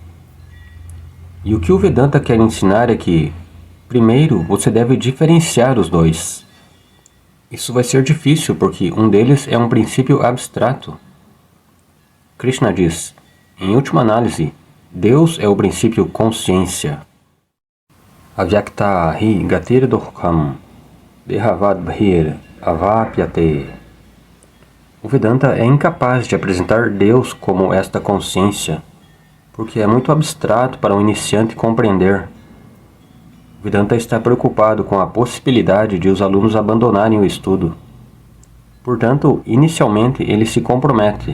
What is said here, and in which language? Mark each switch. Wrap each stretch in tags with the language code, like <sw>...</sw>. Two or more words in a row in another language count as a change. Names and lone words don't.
<pt>E o que o Vedanta quer ensinar é que, primeiro, você deve diferenciar os dois. Isso vai ser difícil porque um deles é um princípio abstrato. Krishna diz, em última análise, Deus é o princípio consciência.</pt> <sa>Avyakta hi gatir dukham dehavad bhir avapyate.</sa> <pt>O Vedanta é incapaz de apresentar Deus como esta consciência, porque é muito abstrato para um iniciante compreender. O Vedanta está preocupado com a possibilidade de os alunos abandonarem o estudo. Portanto, inicialmente ele se compromete.</pt>